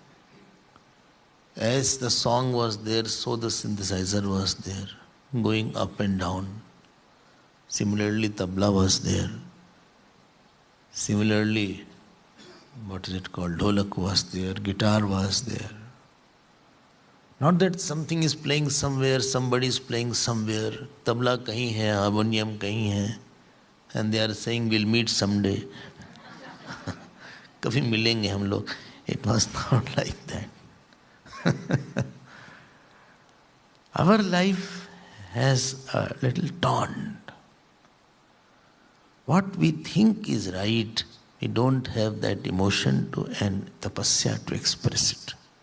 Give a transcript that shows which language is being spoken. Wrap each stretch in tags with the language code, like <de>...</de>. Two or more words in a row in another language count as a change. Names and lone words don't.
<en>As the song was there, so the synthesizer was there, going up and down. Similarly, tabla was there. Similarly, what is it called? Dholak was there, guitar was there. Not that something is playing somewhere, somebody is playing somewhere,</en> <hi>तबला कहीं है, हारमोनियम कहीं है,</hi> <en>and they are saying we'll meet someday.</en> <hi>कभी मिलेंगे हम लोग.</hi> <en>It was not like that. Our life has a little taunt. What we think is right, we don't have that emotion to and tapasya to express it.</en>